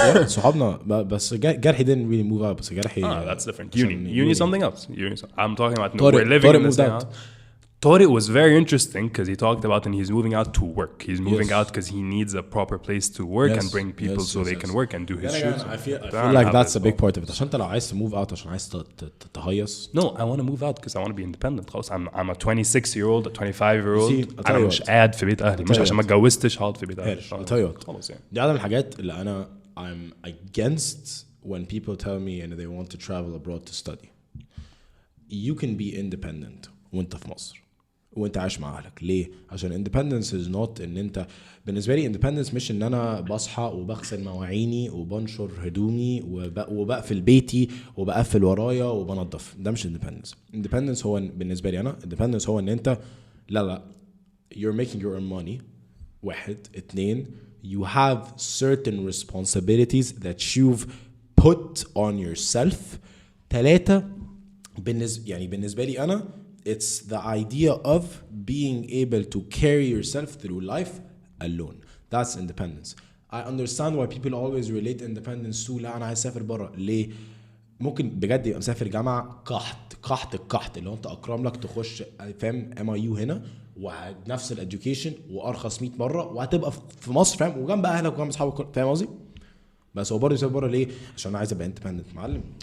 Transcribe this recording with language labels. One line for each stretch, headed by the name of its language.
Arabic: صحابنا بس جرحي
English: didn't really move out
Arabic: بس جرحي
English: that's different uni something else I'm talking about we're living in this house thought it was very interesting because he talked about and he's moving out to work. He's moving out because he needs a proper place to work and bring people so they can work and do his shoots. I feel like that's a big part of it.
Arabic: عشان انت لو عايز
English: move out
Arabic: عشان عايز تهيص.
English: No, I want to move out because I want to be independent.
Arabic: خلاص
English: I'm a 26-year-old, a 25-year-old.
Arabic: أنا مش قاعد في بيت أهلي. مش عشان ما اتجوزتش هقعد في بيت أهلي. خلاص يعني. دي عادة من الحاجات اللي أنا
English: I'm against when people tell me and they want to travel abroad to study. You can be independent
Arabic: وانت في مصر. وانت عايش مع اهلك ليه عشان
English: independence is not
Arabic: ان انت بالنسبه لي independence مش ان انا بصحى وبغسل مواعيني وبنشر هدومي وبقفل بيتي وبقفل ورايا وبنظف ده مش independence هو بالنسبه لي انا independence هو ان انت لا
English: you're making your own money 1 2 you have certain responsibilities that you've put on yourself 3
Arabic: بالنسبه لي انا
English: it's the idea of being able to carry yourself through life alone. That's independence. I understand why people always relate independence to
Arabic: لا أنا عايز أسافر برا. ليه؟ ممكن بجد يبقى مسافر جامعة قحط اللي هو أنت أكرم لك تخش فاهم MIU هنا ونفس الeducation وأرخص 100 مرة وهتبقى في مصر فاهم وجنب أهلك وجنب أصحابك فاهم قصدي؟ بس هو برضه يسافر برا ليه؟ عشان أنا عايز أبقى independent معلم.